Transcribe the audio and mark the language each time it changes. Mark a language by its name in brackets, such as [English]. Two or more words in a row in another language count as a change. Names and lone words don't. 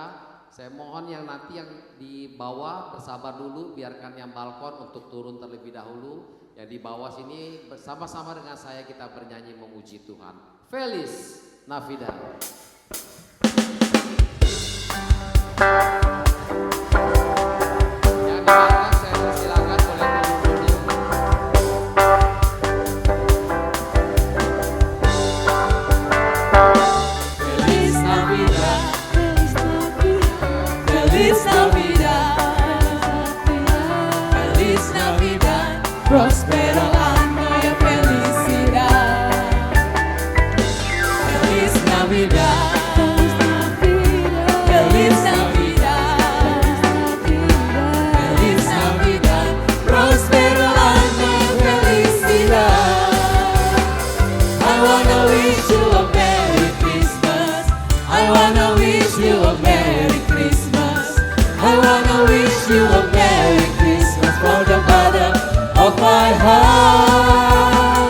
[Indonesian] Saya mohon yang nanti yang di bawah bersabar dulu, biarkan yang balkon untuk turun terlebih dahulu. Yang di bawah sini bersama-sama dengan saya kita bernyanyi memuji Tuhan. [Spanish] Feliz Navidad. [Indonesian] Yang di belakang saya persilakan boleh turun dulu. [Spanish] Feliz Navidad, Feliz Navidad, Feliz Navidad, prospero año y felicidad. Feliz Navidad, Feliz Navidad, Feliz Navidad, prospero año y felicidad. [English] I wanna wish you a Merry Christmas. I wanna wish you a Merry Christmas. I wanna wish you a Merry Christmas from the bottom of my heart.